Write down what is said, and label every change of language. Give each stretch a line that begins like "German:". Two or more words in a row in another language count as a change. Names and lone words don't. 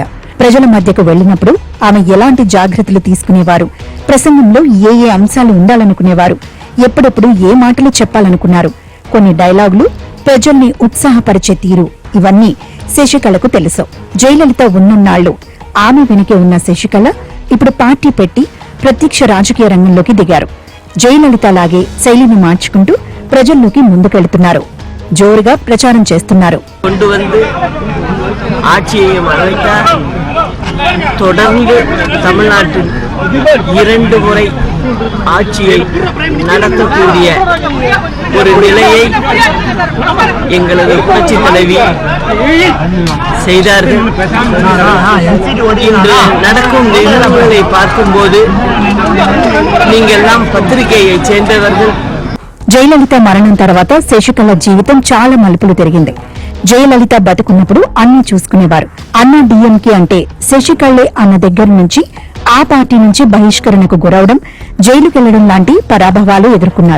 Telugu: ప్రజల మధ్యకు వెళ్లినప్పుడు ఆమె ఎలాంటి జాగ్రత్తలు తీసుకునేవారు, ప్రసంగంలో ఏ ఏ అంశాలు ఉండాలనుకునేవారు, ఎప్పుడెప్పుడు ఏ మాటలు చెప్పాలనుకున్నారు, కొన్ని డైలాగులు, ప్రజల్ని ఉత్సాహపరిచే తీరు, ఇవన్నీ శశికళకు తెలుసు. జయలలిత ఉన్నన్నాళ్లు ఆమె వెనుకే ఉన్న శశికళ ఇప్పుడు పార్టీ పెట్టి ప్రత్యక్ష రాజకీయ రంగంలోకి దిగారు. జయలలిత లాగే శైలిని మార్చుకుంటూ ప్రజల్లోకి ముందుకెళ్తున్నారు. జోరుగా ప్రచారం చేస్తున్నారు.
Tamil: தொடர்ந்து தமிழ்நாட்டில் 2 முறை ஆட்சியை நடத்தக்கூடிய ஒரு நிலையை எங்களது புரட்சி தலைவி செய்தார்கள். இன்று நடக்கும் நிகழ்வுகளை பார்க்கும்போது நீங்கெல்லாம் பத்திரிகையை சேர்ந்தவர்கள்.
Telugu: జయలలిత మరణం తర్వాత శశికళ జీవితం చాలా మలుపులు తిరిగింది. జయలలిత బతుకున్నప్పుడు అన్ని చూసుకునేవారు. అన్నా డీఎంకే అంటే శశికళే అన్న దగ్గర నుంచి ఆ పార్టీ నుంచి బహిష్కరణకు గురవడం, జైలుకెళ్లడం లాంటి పరాభవాలు ఎదుర్కొన్నారు.